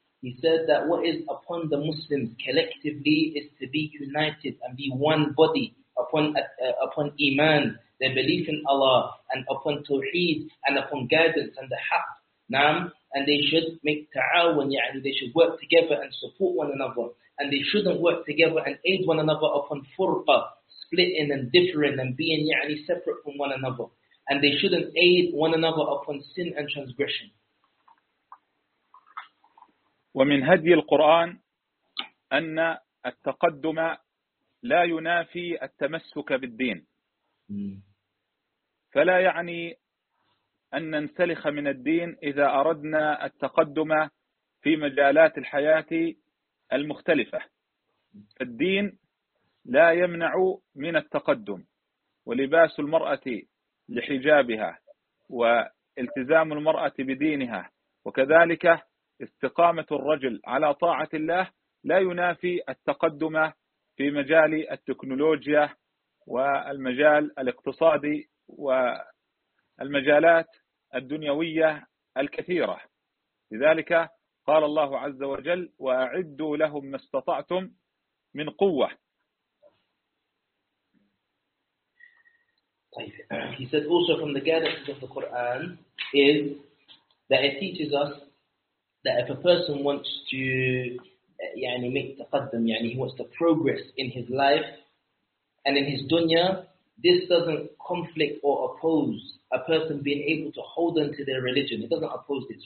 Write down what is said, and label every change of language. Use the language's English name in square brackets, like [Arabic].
[English] He said that what is upon the Muslims collectively is to be united and be one body upon iman, their belief in Allah, and upon tawheed, and upon guidance and the haqq, nam, and they should make ta'awun, yani they should work together and support one another, and they shouldn't work together and aid one another upon furqa, splitting and differing and being yani separate from one another, and they shouldn't aid one another upon sin and transgression. [Arabic] ومن هدي القرآن أن التقدم لا ينافي التمسك بالدين، فلا يعني أن ننسلخ من الدين إذا أردنا التقدم في مجالات الحياة المختلفة. الدين لا يمنع من التقدم، ولباس المرأة لحجابها والتزام المرأة بدينها وكذلك استقامة الرجل على طاعة الله لا ينافي التقدم في مجال التكنولوجيا والمجال الاقتصادي والمجالات الدنيوية الكثيرة. لذلك قال الله عز وجل وأعدوا لهم ما استطعتم من قوة. [English] He said also from the guidance of the Quran is that it teaches us that if a person wants to يعني make taqaddum, يعني he wants to progress in his life and in his dunya, this doesn't conflict or oppose a person being able to hold on to their religion. It doesn't oppose this.